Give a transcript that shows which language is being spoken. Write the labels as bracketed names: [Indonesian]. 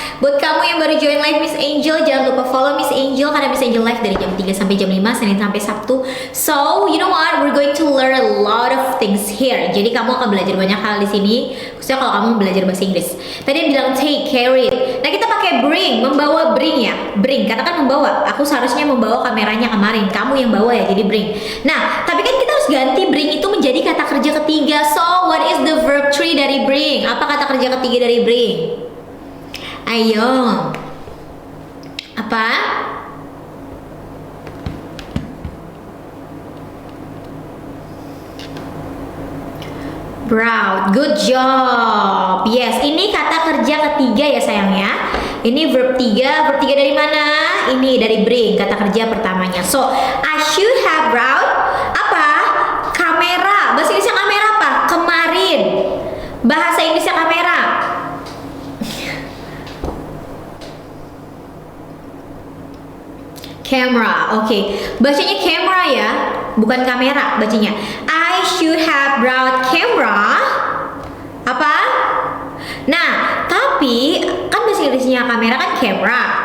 [Indonesian] Buat kamu yang baru join live Miss Angel, jangan lupa follow Miss Angel karena Miss Angel live dari jam 3 sampai jam 5, Senin sampai Sabtu. [English] So, you know what? We're going to learn a lot of things here. [Indonesian] Jadi kamu akan belajar banyak hal di sini, khususnya kalau kamu belajar bahasa Inggris. Tadi yang bilang take, carry. Nah, kita pakai bring, membawa bring ya. Bring, katakan membawa. Aku seharusnya membawa kameranya kemarin. Kamu yang bawa ya, jadi bring. Nah, tapi kan kita harus ganti bring itu menjadi kata kerja ketiga. [English] So, what is the verb 3 dari bring? [Indonesian] Apa kata kerja ketiga dari bring? Ayo. Apa? [English] Proud. Good job. [Indonesian] Yes, ini kata kerja ketiga ya sayang ya. Ini verb 3. Verb 3 dari mana? Ini dari bring, kata kerja pertamanya. [English] So, I should have brought apa? [Indonesian] Kamera. Bahasa Inggrisnya kamera apa? Kemarin. Bahasa Inggrisnya kamera. Camera, oke. Bacanya camera ya, bukan kamera bacanya. [English] I should have brought camera. [Indonesian] Apa? Nah, tapi kan bahasa Inggrisnya kamera kan camera.